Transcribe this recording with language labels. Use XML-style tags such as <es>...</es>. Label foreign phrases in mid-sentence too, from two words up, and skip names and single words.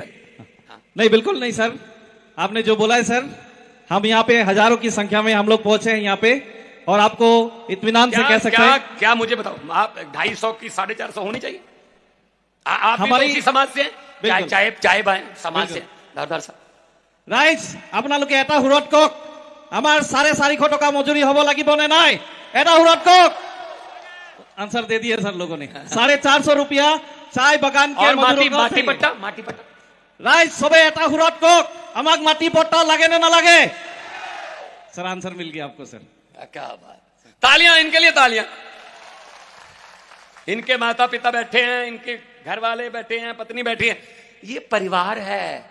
<hi>नहीं, बिल्कुल नहीं सर, आपने जो बोला है सर, हम यहाँ पे हजारों की संख्या में हम लोग पहुंचे हैं यहाँ पे, और आपको इत्मीनान से कह सकते हैं। क्या मुझे बताओ, आप 250 की 450 होनी चाहिए? आप हमारी तो समाज से चाहे समाज से दादा साहब</hi> <as>राइट আপোনালোকে এটা হুৰত কক আমাৰ 450 টকা মজুৰি হ'ব লাগিব নে নাই? এটা হুৰত কক।</as> <hi>आंसर दे दिए सर लोगों ने। 450 रुपया चाय बगान के और मजदूरों को माटी चाहिए। पट्टा, माटी पट्टा।</hi> <as>ৰাইট সবে এটা হুৰত কওক আমাক মাটি পট্টা লাগে না লাগে।</as> <hi>सर आंसर मिल गया आपको सर। क्या बात, तालियां इनके लिए, तालियां। इनके माता पिता बैठे हैं, इनके घर वाले बैठे हैं, पत्नी बैठी है, ये परिवार है।</hi>